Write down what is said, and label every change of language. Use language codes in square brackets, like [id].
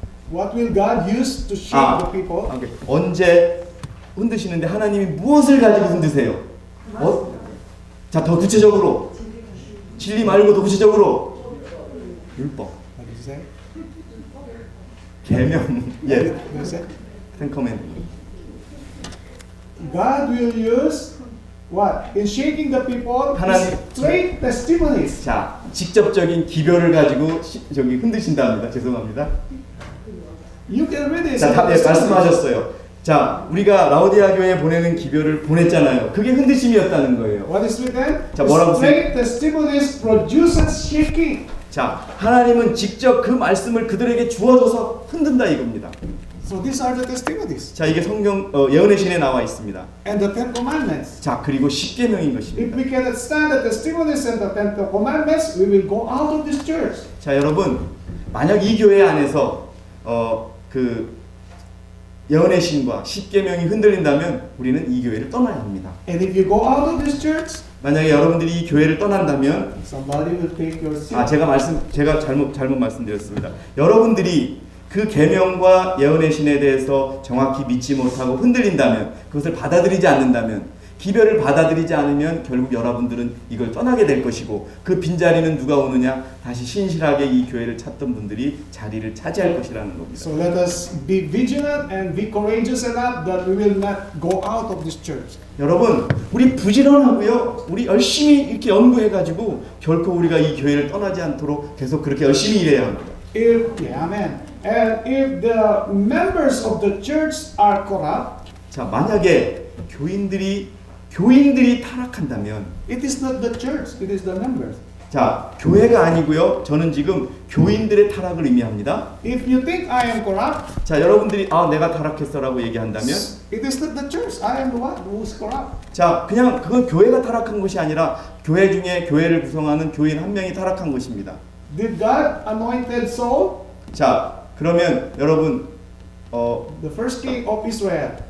[en] What will God use to shake the people? [ko] 오케이. 언제 흔드시는데 하나님이 무엇을 가지고 흔드세요? 자, 더 구체적으로. 진리 말고 더 구체적으로. 율법. [en] What did you say? [ko] 계명. 예. [en] What did you say? Ten Commandments. God will use what? In shaking the people, [ko] 하나님- [en] straight testimonies. [ko] 자, 직접적인 기별을 가지고 흔드신답니다. 죄송합니다. [en] You can read this. [ko] 자, 네, 말씀하셨어요. 자, 우리가 라오디아 교회에 보내는 기별을 보냈잖아요. 그게 흔드심이었다는 거예요. [en] What is written? [ko] 자, 뭐라고 [en] Straight testimonies produces shaking. [ko] 자, 하나님은 직접 그 말씀을 그들에게 주어줘서 흔든다 이겁니다. [en] So these are the testimonies [ko] 자, 이게 성경 예언의 신에 나와 있습니다. [en] and the Ten Commandments. [ko] 자, 그리고 십계명인 [en] If [ko] 것입니다. [en] we cannot stand the testimonies and the Ten Commandments, we will go out of this church. [ko] 자, 여러분, 만약 이 교회 안에서 그 예언의 신과 십계명이 흔들린다면 우리는 이 교회를 떠나야 합니다. [en] And if you go out of this church, [ko] 만약에 여러분들이 이 교회를 떠난다면 [en] somebody will take your seat. [ko] 제가 잘못 말씀드렸습니다. 여러분들이 그 계명과 예언의 신에 대해서 정확히 믿지 못하고 흔들린다면, 그것을 받아들이지 않는다면, 기별을 받아들이지 않으면 결국 여러분들은 이걸 떠나게 될 것이고, 그 빈자리는 누가 오느냐? 다시 신실하게 이 교회를 찾던 분들이 자리를 차지할 것이라는 겁니다. [en] So let us be vigilant and be courageous enough that we will not go out of this church. [ko] 여러분, 우리 부지런하고요, 우리 열심히 이렇게 연구해가지고 결코 우리가 이 교회를 떠나지 않도록 계속 그렇게 열심히 일해야 합니다. [en] Amen. And if the members of the church are corrupt, [ko] 자, 만약에 교인들이 타락한다면, [en] it is not the church, it is the members. [ko] 자, 교회가 아니고요, 저는 지금 교인들의 타락을 의미합니다. [en] If you think I am corrupt, [ko] 자, 여러분들이 내가 타락했어라고 얘기한다면, [en] it is not the church. I am the one who is corrupt. [ko] 자, 그냥 그건 교회가 타락한 것이 아니라 교회 중에 교회를 구성하는 교인 한 명이 타락한 것입니다. [en] Did God anointed Saul, [ko] 자, 그러면 여러분, [en] the first king of Israel?